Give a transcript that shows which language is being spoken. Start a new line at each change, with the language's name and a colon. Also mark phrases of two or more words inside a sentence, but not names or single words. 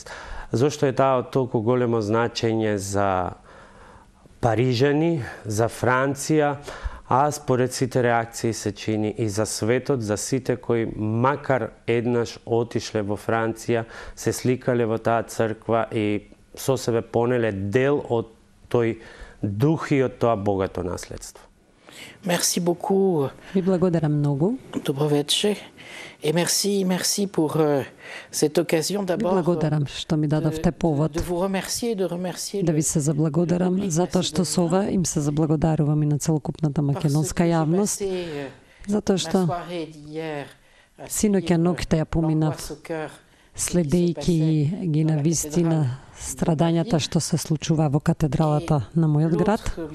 Macedonian: Зошто е таа од толку големо значење за парижани, за Франција, а според сите реакции се чини и за светот, за сите кои макар еднаш отишле во Франција, се сликале во таа црква и со себе понеле дел од тој дух и од тоа богато наследство.
French: Merci beaucoup.
Macedonian: Ви благодарам многу. Добро вечер.
French: Et merci pour cette occasion d'abord.
Macedonian: Благодарам што ми дадовте повод.
French: De vous remercier, de remercier.
Macedonian: Да ви се заблагодарам затоа што со ова им се заблагодарувам и на целокупната македонска јавност. Затоа што синоќа ноќта ја поминав следејќи ги на вистина страдањата што се случува во катедралата на мојот град.